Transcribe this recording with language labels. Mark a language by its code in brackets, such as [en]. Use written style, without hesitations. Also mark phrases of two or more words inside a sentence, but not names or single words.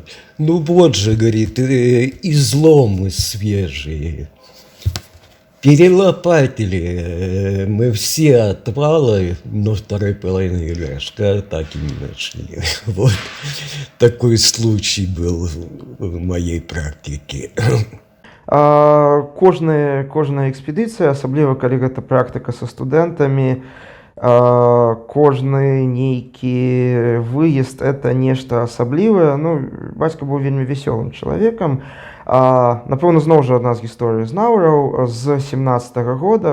[ru] Ну вот же, говорит, изломы свежие. Перелопатили мы все отвалы, но второй половины горшка так и не нашли. Вот такой случай был в моей практике. [be] Кожная экспедыцыя, асабліва калі гэта практыка са студэнтамі, кожны нейкі выезд это нешта асаблівае. Ну, бацька быў вельмі вясёлым чалавекам. Напэўна, зноў жа адна з гісторый з Наўраў з 17-го года.